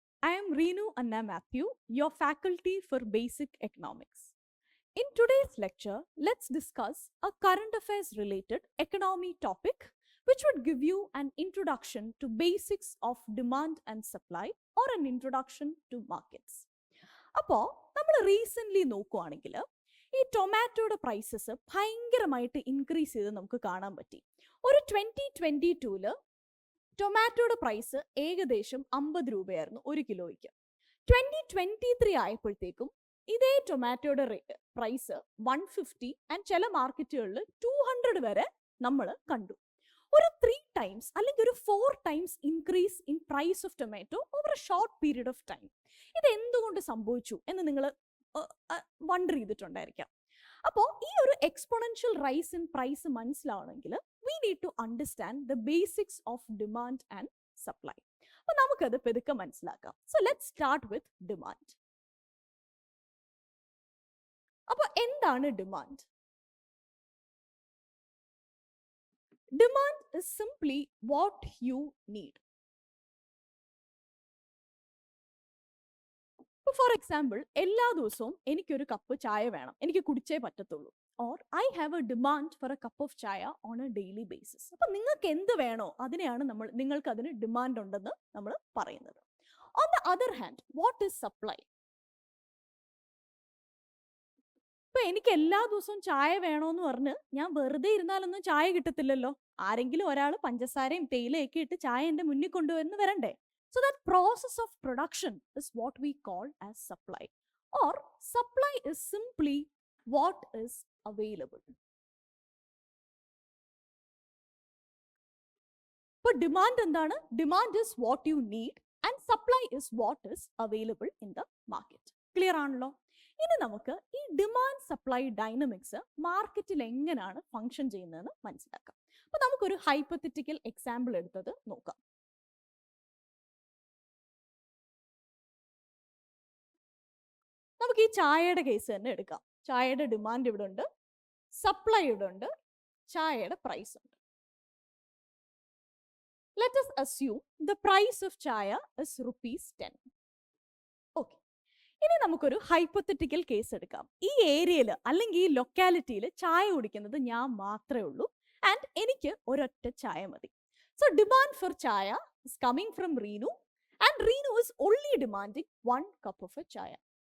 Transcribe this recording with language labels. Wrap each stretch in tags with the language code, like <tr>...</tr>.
<en>I am Reenu Anna Matthew, your faculty for Basic Economics. In today's lecture, let's discuss a current affairs related economy topic which would give you an introduction to basics of demand and supply or an introduction to markets.</en> <ml>അപ്പോൾ നമ്മൾ recently നോക്കുവാണെങ്കിൽ ഈ ടൊമാറ്റോയുടെ prices ഭയങ്കരമായിട്ട് increase ചെയ്ത് നമുക്ക് കാണാൻ പറ്റി. ഒരു 2022 ടൊമാറ്റോയുടെ പ്രൈസ് ഏകദേശം 50 രൂപയായിരുന്നു ഒരു കിലോയ്ക്ക്. 2023 ആയപ്പോഴത്തേക്കും ഇതേ ടൊമാറ്റോയുടെ പ്രൈസ് 150 ആൻഡ് ചില മാർക്കറ്റുകളിൽ 200 വരെ നമ്മൾ കണ്ടു. ഒരു 3 ടൈംസ് അല്ലെങ്കിൽ ഒരു 4</ml> <en>Times increase in price of tomato over a short period of time.</en> <ml>ഇത് എന്തുകൊണ്ട് സംഭവിച്ചു എന്ന് നിങ്ങൾ വണ്ടർ ചെയ്തിട്ടുണ്ടായിരിക്കാം. അപ്പോൾ ഈ ഒരു</ml> <en>exponential rise in price</en> <ml>മനസ്സിലാവണമെങ്കിൽ</ml> <en>we need to understand the basics of demand and supply.</en> <ml>അപ്പോൾ നമുക്കത് പെതുക്കെ മനസ്സിലാക്കാം.</ml> <en>So let's start with demand.</en> <ml>അപ്പോൾ എന്താണ് demand?</ml> <en>Demand is simply what you need.</en> <ml>For example, എല്ലാ ദിവസവും എനിക്കൊരു കപ്പ് ചായ വേണം, എനിക്ക് കുടിച്ചേ പറ്റത്തുള്ളൂ.</ml> <en>Or I have a demand for a cup of chaya on a daily basis.</en> <ml>അപ്പം നിങ്ങൾക്ക് എന്ത് വേണോ അതിനെയാണ് നിങ്ങൾക്ക് അതിന് ഡിമാൻഡ് ഉണ്ടെന്ന് നമ്മൾ പറയുന്നത്.</ml> <en>On the other hand, what is supply?</en> <ml>ഇപ്പൊ എനിക്ക് എല്ലാ ദിവസവും ചായ വേണോന്ന് പറഞ്ഞ് ഞാൻ വെറുതെ ഇരുന്നാലൊന്നും ചായ കിട്ടത്തില്ലല്ലോ. ആരെങ്കിലും ഒരാൾ പഞ്ചസാരയും തേയിലയൊക്കെ ഇട്ട് ചായ എൻ്റെ മുന്നിൽ കൊണ്ടുവന്ന് വരണ്ടേ?</ml> <en>So that process of production is what we call as supply, or supply is simply what is available. But demand</en> <ml>endana?</ml> <en>Demand is what you need and supply is what is available in the market.</en> <ml>Clear aanallo? ഇനി നമുക്ക് ഈ demand supply dynamics മാർക്കറ്റിൽ എങ്ങനെയാണ് function ചെയ്യുന്നതെന്ന് മനസ്സിലാക്കാം. അപ്പോൾ നമുക്കൊരു hypothetical example എടുത്തത് നോക്കാം. നമുക്ക് ഈ ചായയുടെ കേസ് തന്നെ എടുക്കാം. ചായയുടെ ഡിമാൻഡ് ഇവിടെ ഉണ്ട്, സപ്ലൈ ഇവിടെ ഉണ്ട്, ചായയുടെ പ്രൈസ് ഉണ്ട്.</ml> <en>Let us assume the price of chaya is ₹10.</en> <ml>Okay, ഇനി നമുക്കൊരു ഹൈപ്പോത്തറ്റിക്കൽ കേസ് എടുക്കാം. ഈ ഏരിയയിൽ അല്ലെങ്കിൽ ഈ ലൊക്കാലിറ്റിയിൽ ചായ കുടിക്കുന്നത് ഞാൻ മാത്രമേ ഉള്ളൂ ആൻഡ് എനിക്ക് ഒരൊറ്റ ചായ മതി.</ml> <en>So demand for chaya is coming from Reenu and Reenu is only demanding 1 cup of a chaya.</en>